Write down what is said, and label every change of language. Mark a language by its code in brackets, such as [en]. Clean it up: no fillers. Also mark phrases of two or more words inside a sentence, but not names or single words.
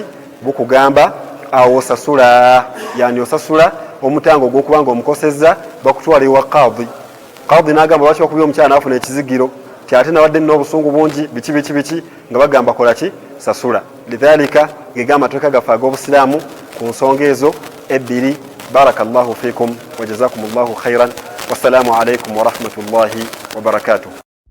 [lg] Bukugamba awo osasula, yani osasula omutango ogw'okubanga omukosezza, bakutwala ewa qadhi. Qadhi n'agamba lwaki bakubye omukyala n'afuna ekizigiro, ti ate nawadde n'obusungu bungi biki nga bagamba kola ki? Sasula. Lidhalika gegamba amateeka gaffe ag'obusiraamu ku nsonga ezo ebbiri [ar] بارك الله فيكم وجزاكم الله خيرا. والسلام عليكم ورحمة الله وبركاته.